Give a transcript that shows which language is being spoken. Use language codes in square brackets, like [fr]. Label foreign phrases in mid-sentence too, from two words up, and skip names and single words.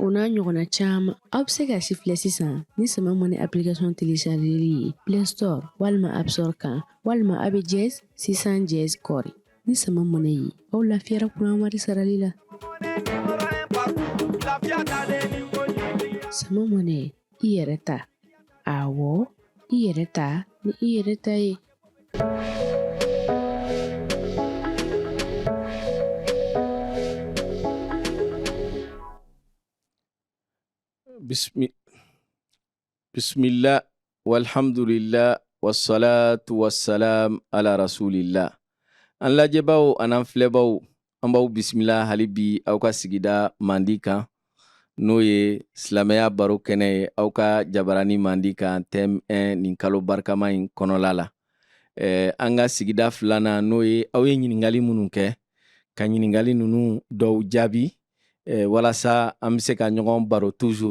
[bm] o n'a ɲɔgɔnna caman aw bɛ se ka si filɛ sisan ni sama mɔni application téléchargeli ye Play Store walima App Store kan walima a bɛ jazz 600 jazz kɔri ni sama mɔni ye aw lafiyara kuran wari sarali la sama mɔni i yɛrɛ ta awɔ i yɛrɛ ta ni i yɛrɛ ta ye [ar] بسم الله والحمد لله والصلاة والسلام على رسول الله. [bm] An lajɛbaw an'an filɛbaw an b'aw bisimila hali bi aw ka sigida mandi kan n'o ye silamɛya baro kɛnɛ ye aw ka jabarani mandi kan thème 1 nin kalo barikama in kɔnɔla la. An ka sigida filanan n'o ye aw ye ɲiningali minnu kɛ ka ɲiningali ninnu dɔw jaabi walasa an bɛ se ka ɲɔgɔn baro toujours.